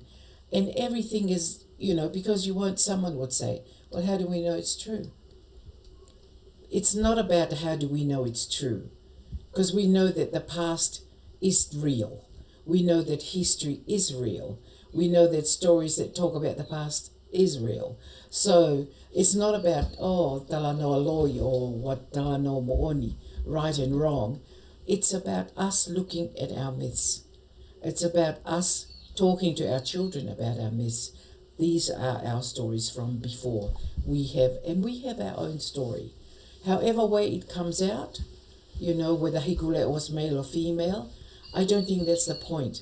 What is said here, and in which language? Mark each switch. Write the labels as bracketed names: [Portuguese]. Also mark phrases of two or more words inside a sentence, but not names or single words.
[English] And everything is, because someone would say, well, how do we know it's true? It's not about how do we know it's true, because we know that the past is real. We know that history is real. We know that stories that talk about the past is real. So it's not about, [Tongan] talanoa loi [English] or what [Tongan] talanoa mooni, [English] right and wrong. It's about us looking at our myths. It's about us talking to our children about our myths. These are our stories from before. We have our own story. However way it comes out, whether Hikule was male or female, I don't think that's the point.